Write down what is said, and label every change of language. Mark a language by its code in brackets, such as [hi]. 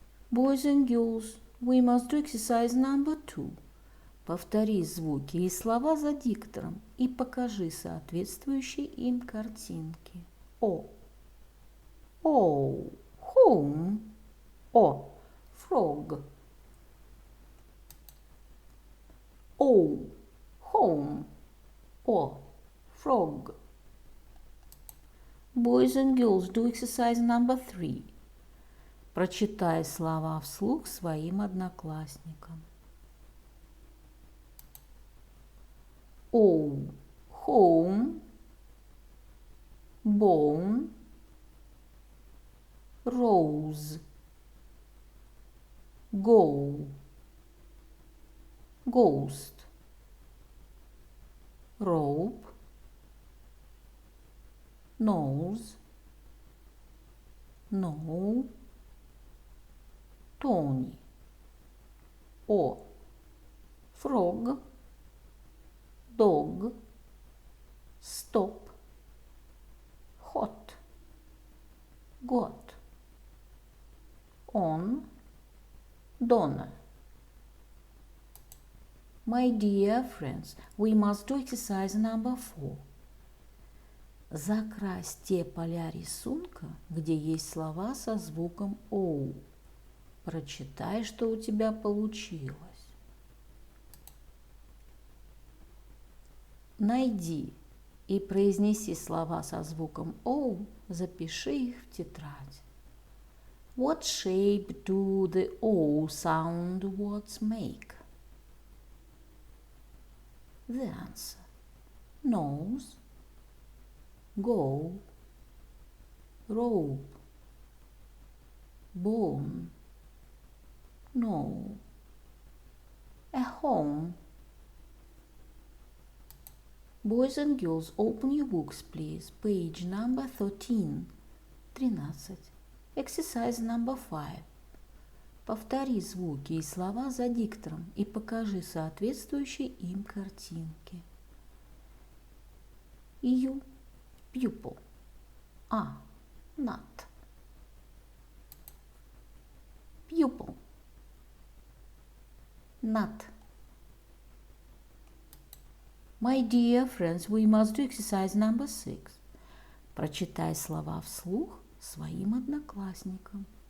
[en] Boys and girls, we must do exercise number 2. [ru] Повтори звуки и слова за диктором и покажи соответствующие им картинки. [en] О. О. Home. О. Frog. О. Home. О. Frog. Boys and girls, do exercise number 3. [ru] Прочитай слова вслух своим одноклассникам. [en] О. Home. Bone. Rose. Go. Ghost. Rope. Nose. No. Tony. О. Frog. Dog. Stop. Hot. Got. On. Donna. My dear friends, we must do exercise number 4. [ru] Закрась те поля рисунка, где есть слова со звуком «оу». Прочитай, что у тебя получилось. Найди и произнеси слова со звуком «оу», запиши их в тетрадь. [en] What shape do the O sound words make? The answer: nose, go, rope, bone, no, a home. Boys and girls, open your books, please. Page number 13, 13. Exercise number 5. [ru] Повтори звуки и слова за диктором и покажи соответствующие им картинки. [en] U. Pupil. A. Nut. Pupil. Nut. My dear friends, we must do exercise number 6. [ru] Прочитай слова вслух своим одноклассникам.